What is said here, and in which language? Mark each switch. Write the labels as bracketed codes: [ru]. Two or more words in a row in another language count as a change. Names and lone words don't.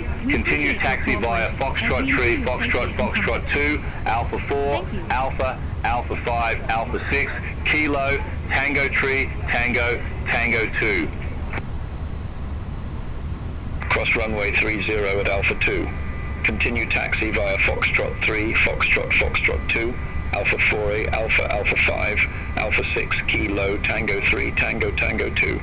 [en] Continue taxi via Foxtrot 3, Foxtrot, Foxtrot 2, Alpha 4, Alpha, Alpha 5, Alpha 6, Kilo, Tango 3, Tango, Tango 2. Cross runway 30 at Alpha 2. Continue taxi via Foxtrot 3, Foxtrot, Foxtrot 2, Alpha 4A, Alpha, Alpha 5, Alpha 6, Kilo, Tango 3, Tango, Tango 2.